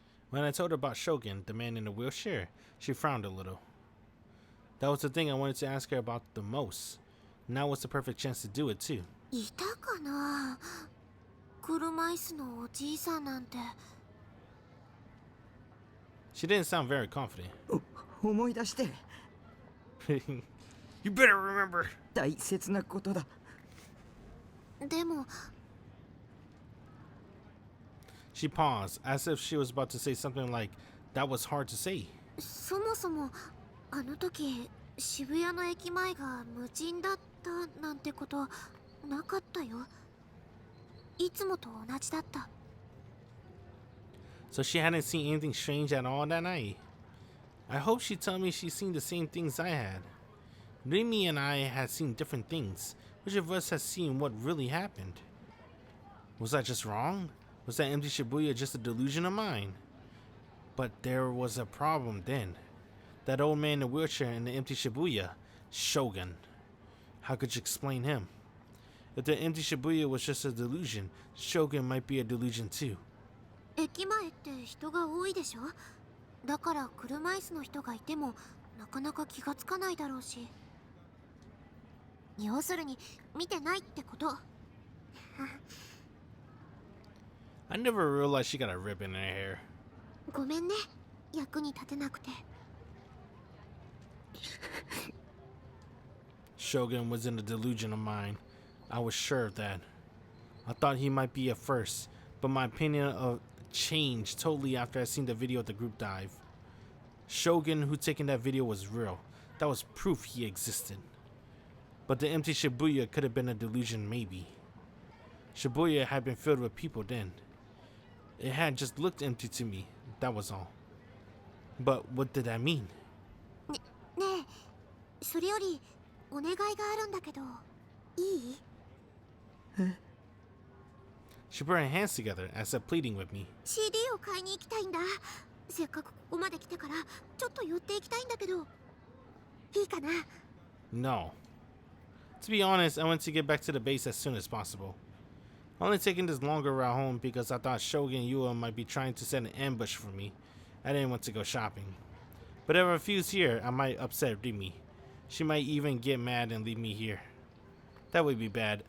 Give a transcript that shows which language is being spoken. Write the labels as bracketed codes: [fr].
[en] When I told her about Shogun, the man in the wheelchair, she frowned a little. That was the thing I wanted to ask her about the most. Now was the perfect chance to do it too. [ja] いたかな。車椅子のおじいさんなんて。 [en] She didn't sound very confident. [ja] 思い出して。 [en] You better remember. [ja] 大切なことだ。でも。 [en] She paused, as if she was about to say something like, that was hard to say. [ja] そもそもあの時渋谷の駅前が無人だったなんてことなかったよ。いつもと同じだった。 [en] So she hadn't seen anything strange at all that night. I hope she'd tell me she's seen the same things I had. Rimi and I had seen different things. Which of us has seen what really happened? Was I just wrong? Was that empty Shibuya just a delusion of mine? But there was a problem then. That old man in the wheelchair in the empty Shibuya, Shogun. How could you explain him? If the empty Shibuya was just a delusion, Shogun might be a delusion too. [ja] 駅前って人が多いでしょ。だから車椅子の人がいてもなかなか気がつかないだろうし。要するに見てないってこと。 [en] I never realized she got a ribbon in her hair. [ja] ごめんね、役に立てなくて。 [en] Shogun was in a delusion of mine. I was sure of that. I thought he might be at first, but my opinion of changed totally after I seen the video of the group dive. Shogun who taken that video was real. That was proof he existed. But the empty Shibuya could have been a delusion maybe. Shibuya had been filled with people then. It had just looked empty to me, that was all. But what did that mean? [ja] ねえ、それよりお願いがあるんだけど、いい？ [en] She put her hands together as if pleading with me. [ja] CD を買いに行きたいんだ。せっかくここまで来てからちょっと寄っていきたいんだけど、いいかな？ [en] No. To be honest, I want to get back to the base as soon as possible. Only taking this longer route home because I thought Shogun Yua might be trying to set an ambush for me. I didn't want to go shopping. But if I refuse here, I might upset Rimi. She might even get mad and leave me here. That would be bad.